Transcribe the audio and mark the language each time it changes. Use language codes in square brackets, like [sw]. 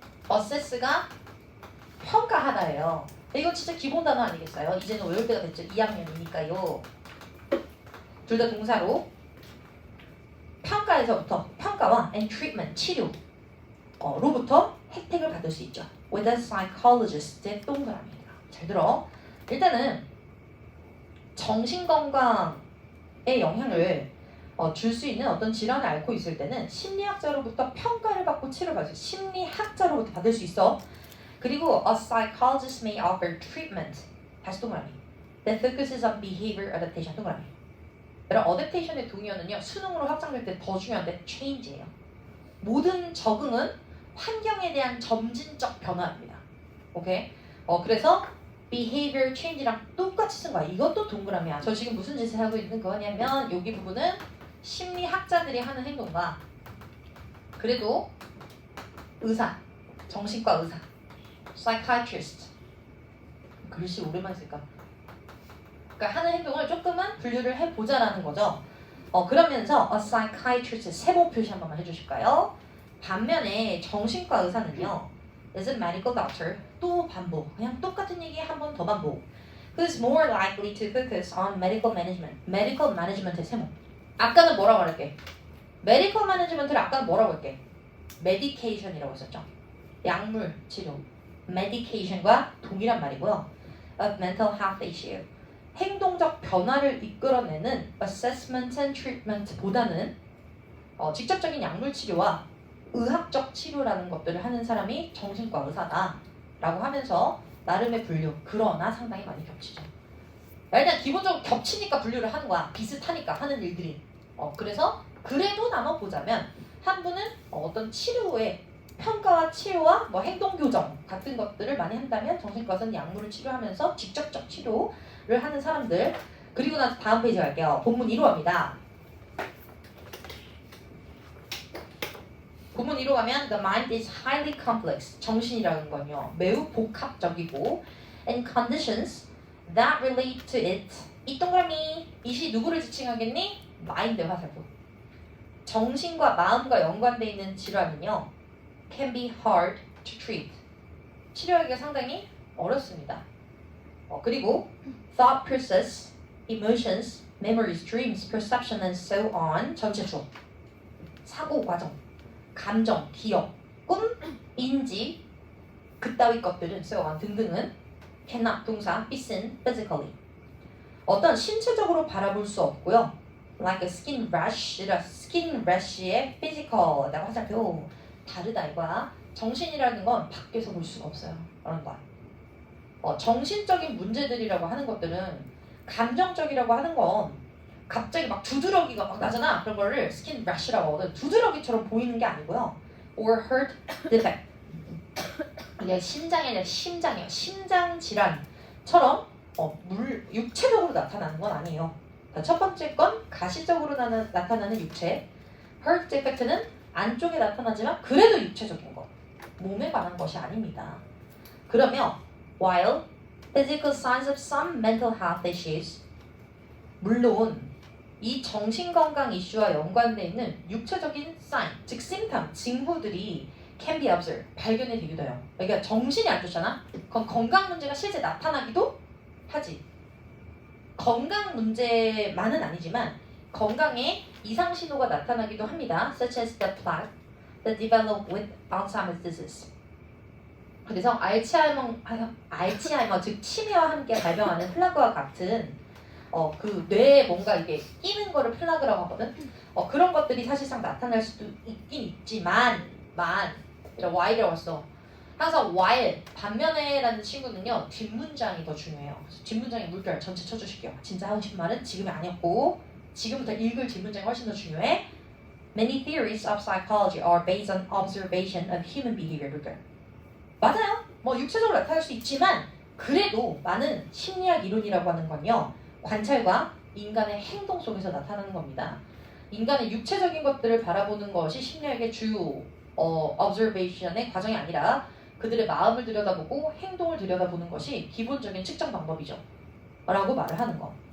[ko] assess가 평가하다예요. 이거 진짜 기본 단어 아니겠어요? 이제는 외울 때가 됐죠. 2학년이니까요. 둘 다 동사로 평가에서부터 평가와 and treatment 치료 로부터 혜택을 받을 수 있죠. [en] With a psychologist의 [ko] 동그라미입니다. 잘 들어. 일단은 정신건강에 영향을 줄 수 있는 어떤 질환을 앓고 있을 때는 심리학자로부터 평가를 받고 치료받을 심리학자로부터 받을 수 있어. [en] 그리고 a psychologist may offer treatment. [ko] 다시 동그라미. [en] That focuses on behavior adaptation. [ko] 동그라미. 여러분 adaptation의 동의어는요. 수능으로 확장될 때 더 중요한데 change예요. 모든 적응은 환경에 대한 점진적 변화입니다. 오케이? 그래서 behavior change랑 똑같이 쓴 거야. 이것도 동그라미야. 저 지금 무슨 짓을 하고 있는 거냐면 여기 부분은 심리학자들이 하는 행동과 그래도 의사, 정신과 의사, psychiatrist 글씨 오랜만에 쓸까? 그러니까 하는 행동을 조금은 분류를 해보자라는 거죠. 그러면서 a psychiatrist 세모 표시 한 번만 해주실까요? 반면에 정신과 의사는요, [en] is a medical doctor [ko] 또 반복, 그냥 똑같은 얘기 한 번 더 반복. [en] Who's more likely to focus on medical management? medical management의 세모. [ko] 아까는 뭐라고 말할게? medical management를 아까는 뭐라고 할게? medication이라고 했었죠. 약물 치료. medication과 동일한 말이고요. [en] of mental health issue. [ko] 행동적 변화를 이끌어내는 assessment and treatment보다는 직접적인 약물 치료와 의학적 치료라는 것들을 하는 사람이 정신과 의사다라고 하면서 나름의 분류. 그러나 상당히 많이 겹치죠. 일단 기본적으로 겹치니까 분류를 하는 거야. 비슷하니까 하는 일들이. 그래서 그래도 나눠보자면 한 분은 어떤 치료의 평가와 치료와 뭐 행동 교정 같은 것들을 많이 한다면 정신과에서는 약물을 치료하면서 직접적 치료를 하는 사람들. 그리고 나서 다음 페이지 갈게요. 본문 1호입니다. 본문 1호 가면 [en] the mind is highly complex. [ko] 정신이라는 건요 매우 복합적이고 [en] and conditions that relate to it. [ko] 이 동그라미 이시 누구를 지칭하겠니? 마인드 화살표. 정신과 마음과 연관되어 있는 질환은요 [en] can be hard to treat. [ko] 치료하기가 상당히 어렵습니다. [en] 그리고 thought process, emotions, memories, dreams, perception and so on [ko] 전체 주어. 사고 과정, 감정, 기억, 꿈, 인지 그따위 것들은 so on 등등은 cannot 동사 [en] be seen physically. [ko] 어떤 신체적으로 바라볼 수 없고요. [en] like a skin rash이라 skin rash의 physical이라고 [ko] 화살표. 다르다 이거야. 정신이라는 건 밖에서 볼 수가 없어요. 그런 거야. 정신적인 문제들이라고 하는 것들은 감정적이라고 하는 건 갑자기 막 두드러기가 막 나잖아. 그런 거를 skin rash라고 하거든. 두드러기처럼 보이는 게 아니고요. [en] or heart defect. [ko] 이게 심장이 아니라 심장이에요. 심장 질환처럼 육체적으로 나타나는 건 아니에요. 첫 번째 건 가시적으로 나타나는 육체. heart defect는 안쪽에 나타나지만 그래도 육체적인 것. 몸에 관한 것이 아닙니다. 그러면 [en] while physical signs of some mental health issues [ko] 물론 이 정신건강 이슈와 연관되어 있는 육체적인 sign, 즉 symptom, 징후들이 [en] can be observed, [ko] 발견이 되기도 해요. 그러니까 정신이 안 좋잖아? 그럼 건강 문제가 실제 나타나기도 하지. 건강 문제만은 아니지만 건강에 이상 신호가 나타나기도 합니다. [en] Such as the plaque that develop with Alzheimer's disease. [ko] 그래서 알츠하이머 즉 치매와 함께 발병하는 플라그와 같은 그 뇌에 뭔가 이게 끼는 거를 플라그라고 하거든. 그런 것들이 사실상 나타날 수도 있긴 있지만 이런 while이라고 했어. 항상 while 반면에라는 친구는요 뒷문장이 더 중요해요. 그래서 뒷문장의 물결 전체 쳐주실게요. 진짜 하고 싶은 말은 지금이 아니었고 지금부터 읽을 뒷문장이 훨씬 더 중요해. [en] Many theories of psychology are based on observation of human behavior. [ko] 물결. 맞아요. 뭐 육체적으로 나타날 수 있지만 그래도 많은 심리학 이론이라고 하는 건요 관찰과 인간의 행동 속에서 나타나는 겁니다. 인간의 육체적인 것들을 바라보는 것이 심리학의 주요 observation의 과정이 아니라 그들의 마음을 들여다보고 행동을 들여다보는 것이 기본적인 측정 방법이죠. 라고 말을 하는 거.